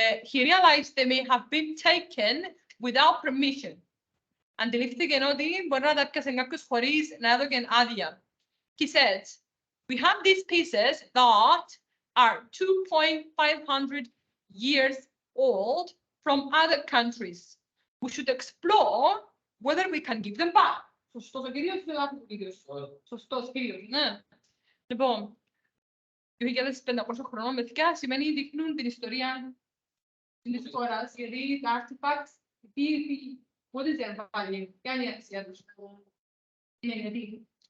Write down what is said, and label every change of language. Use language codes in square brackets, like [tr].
[en] He realized they may have been taken without permission. [el] Αντιλήφθηκε ότι μπορεί να τα πιάσει κάποιος χωρίς να έδωκε άδεια. [en] He said, we have these pieces that are 2,500 years old from other countries. We should explore whether we can give them back. [el] Σωστός ο κύριος ή λάθος ο κύριος? Σωστός κύριος, ναι. Λοιπόν, 2.500 χρονών παιδιά σημαίνει δείχνουν την ιστορία της χώρας, γιατί τα artifacts, [en] what is their value? [el] Ποια είναι η αξία τους? Είναι γιατί.